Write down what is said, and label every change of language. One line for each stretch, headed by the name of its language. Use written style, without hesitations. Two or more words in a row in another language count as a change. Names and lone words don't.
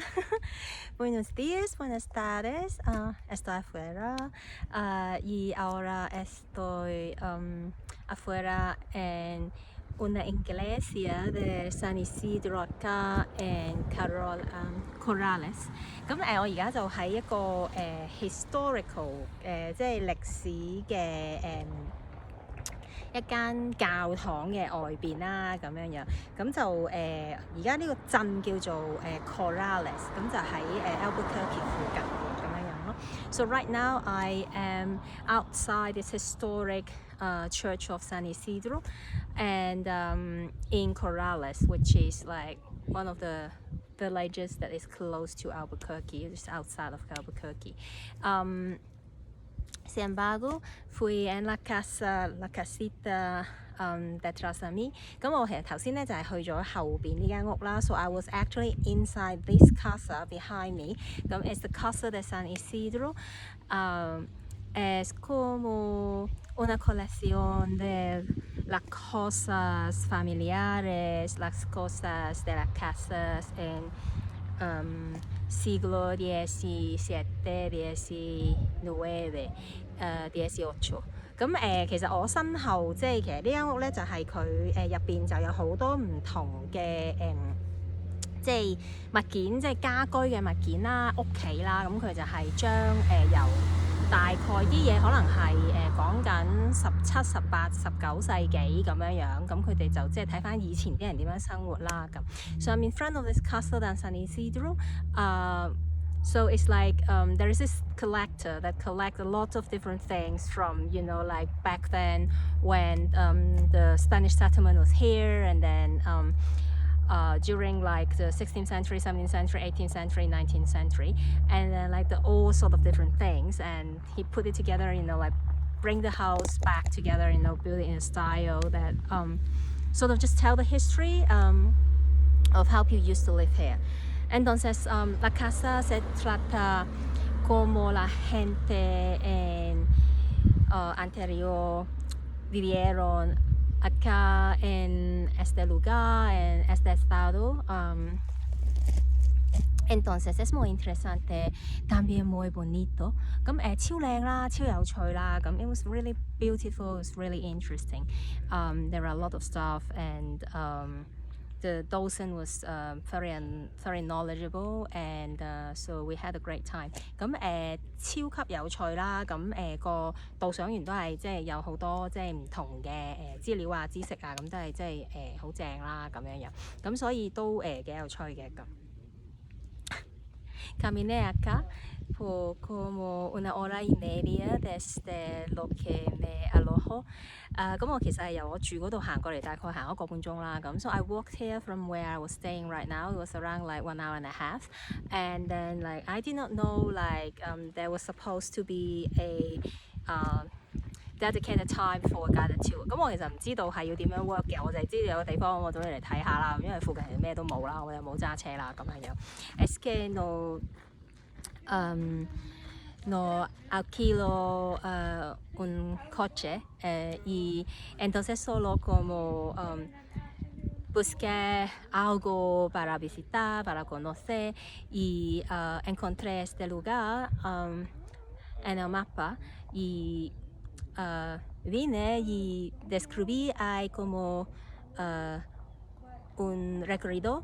Spanish: Buenos días, buenas tardes. Estoy afuera y ahora estoy afuera en una iglesia de San Isidro acá en Carroll, Corrales。
Cantonese: 我而家就喺一個historical 即係歷史嘅一間教堂嘅外邊啦，咁樣，咁就而家呢個鎮叫做Corrales，咁就喺Albuquerque 附近咁樣咯。
English: So right now I am outside this historic church of San Isidro, and in Corrales, which is like one of the villages that is close to Albuquerque, just outside of Albuquerque.
Spanish: Sin embargo, fui en la casita detrás de mí。
Cantonese: 咁我其實頭先咧就係去咗後邊呢間屋啦。
English: So I was actually inside this casa behind me。
Spanish: 咁
English: it's the
Spanish: casa de San Isidro。Es como una colección de las cosas familiares, las cosas de las casas en siglo XVII, XIX, 18。
Cantonese: 咁其實我身後即係其實呢間屋咧就係佢入邊就有好多唔同嘅即係物件，即係家居嘅物件啦、屋企啦。咁佢就係將由大概啲嘢可能係講緊17、18、19世紀咁樣，咁佢哋就即係睇翻以前啲人點樣生活啦咁。
English: So I'm in front of this castle in San Isidro. So it's like there is this collector that collects a lot of different things from, like back then when the Spanish settlement was here, and then during like the 16th century, 17th century, 18th century, 19th century, and then like all sort of different things, and he put it together, like bring the house back together, build it in a style that sort of just tell the history of how people used to live here.
Spanish: Entonces, la casa se trata como la gente anterior vivieron acá en este lugar, en este estado. Entonces es muy interesante, también muy bonito.
Cantonese: 咁超靚啦，超有趣啦。
English: 咁 it was really beautiful, it was really interesting. There were a lot of stuff, and the docent was very knowledgeable, and so we had a great time.
Cantonese: 咁超級有趣啦。咁個導賞員都係即係有好多即係唔同嘅資料啊、知識啊，咁都係即係好正啦咁樣。咁所以都幾有趣嘅咁。
Spanish: Caminé acá por como una hora y media desde lo que me alojo。
Cantonese: 咁我其實係由我住嗰度行過嚟，大概行1個半鐘啦。
English: 咁 so I walked here from where I was staying right now. It was around like 1 hour and a half, and then like I did not know like there was supposed to be a dedicated time for guided tour。
Cantonese: 咁我其實唔知道係要點樣 work 嘅，我就係知道有個地方我早啲嚟睇下啦，因為附近其實咩都冇啦，我又冇揸車啦咁樣。
Spanish: Es que no alquilo un coche y entonces solo como busqué algo para visitar, para conocer, y encontré este lugar en el mapa y vine y descubrí hay como un recorrido.